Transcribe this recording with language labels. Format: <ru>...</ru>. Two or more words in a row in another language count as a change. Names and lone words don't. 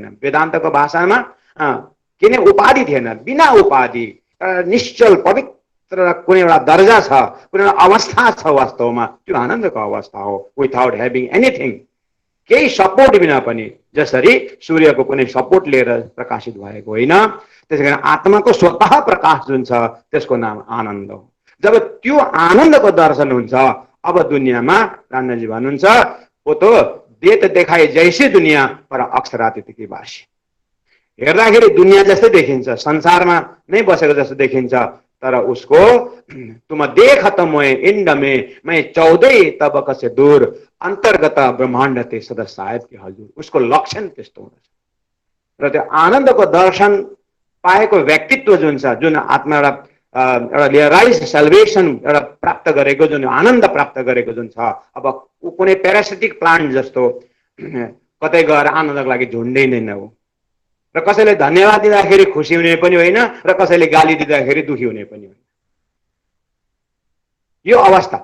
<ne>वेदान्तको भाषामा किन उपाधि थिएन, बिना उपाधि निश्चल पवित्र कुनै एउटा दर्जा छ, कुनै एउटा अवस्था छ, वास्तवमा त्यो आनन्दको अवस्था हो,</ne> <en>without having anything,</en> <ne>केही सपोर्ट बिना पनि। जसरी सूर्यको कुनै सपोर्ट लिएर प्रकाशित भएको होइन, त्यसै कारण आत्माको स्वतः प्रकाश जुन छ त्यसको नाम आनन्द हो। जब त्यो आनन्दको दर्शन हुन्छ, अब दुनियाँमा रामजी भन्नुहुन्छ</ne> <hi>वो तो देत देखाए जैसे दुनियाँ पर अक्षरातीत बासी,</hi> <ne>हेर्दाखेरि दुनियाँ जस्तै देखिन्छ, संसारमा नै बसेको जस्तो देखिन्छ, तर उसको</ne> <hi>तुम देख त मोए इंड में मैं 14 तबक से दूर अंतर्गत ब्रह्मांड ते सदा साहेब के हजुर,</hi> <ne>उसको लक्षण त्यस्तो हुँदछ। र त्यो आनन्दको दर्शन पाएको व्यक्तित्व जुन छ, जुन आत्मा एउटा</ne> <en>realize salvation</en> <ne>एउटा प्राप्त गरेको, जुन आनन्द प्राप्त गरेको जुन छ, अब कुनै</ne> <en>parasitic plant</en> <ne>जस्तो कतै गएर आनन्दको लागि झुन्डिँदैन हो, र कसैले धन्यवाद दिँदाखेरि खुसी हुने पनि होइन, र कसैले गाली दिँदाखेरि दुखी हुने पनि होइन, यो अवस्था।</ne>